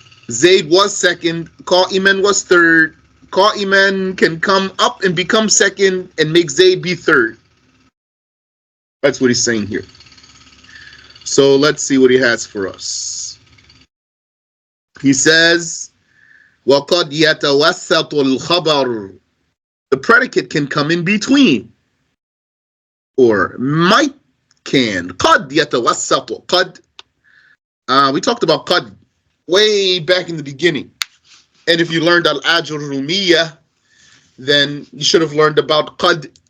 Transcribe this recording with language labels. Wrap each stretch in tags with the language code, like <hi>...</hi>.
<en>Zayd was second. Qa'iman was third. Qa'iman can come up and become second and make Zayd be third. That's what he's saying here. So let's see what he has for us. He says,</en> <ar>وَقَدْ يَتَوَسَّطُ الْخَبَرُ.</ar> <en>The predicate can come in between. Or might can.</en> <ar>قَدْ يَتَوَسَّطُ. قَدْ.</ar> <en>We talked about qad way back in the beginning. And if you learned al-ajrumiyah, then you should have learned about qad.</en>